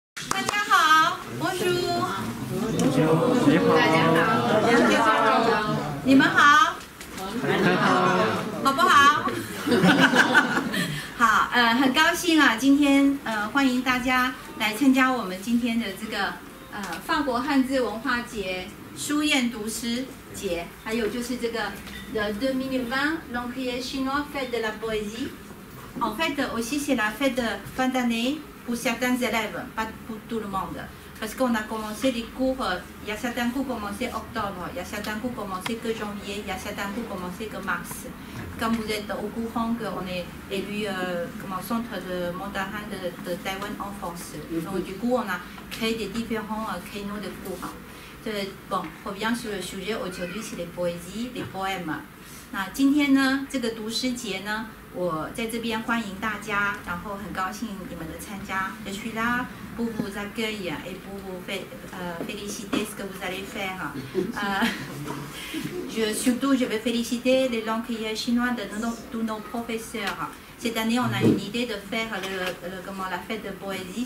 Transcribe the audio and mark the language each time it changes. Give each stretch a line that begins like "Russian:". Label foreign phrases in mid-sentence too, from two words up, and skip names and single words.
Chinese: 大家好，Bonjour。大家好，你们好，好不好？好，很高兴啊，今天欢迎大家来参加我们今天的这个法国汉字文化节书宴读诗节，还有就是这个2020
French: l'Encrier chinois fête de la poésie. En fait, aussi c'est la fête de fin d'année pour certains élèves, pas pour tout le monde. Parce qu'on a commencé les cours, il y a certains cours commencés octobre, il y a certains cours commencés que janvier, il y a certains cours commencés que mars. Comme vous êtes au courant qu'on est élu comme un centre de mandarin de Taïwan en France. Donc du coup, on a créé des différents créneaux de cours. Bon, on revient sur le sujet aujourd'hui, c'est les poésies, les poèmes.
Chinese: 那今天呢，这个读诗节呢，我在这边欢迎大家，然后很高兴你们的参加。
French: Je suis là pour vous accueillir et pour vous féliciter ce que vous allez faire. Surtout, je vais féliciter les langues chinois de tous nos professeurs. Cette année, on a une idée de faire la fête de poésie.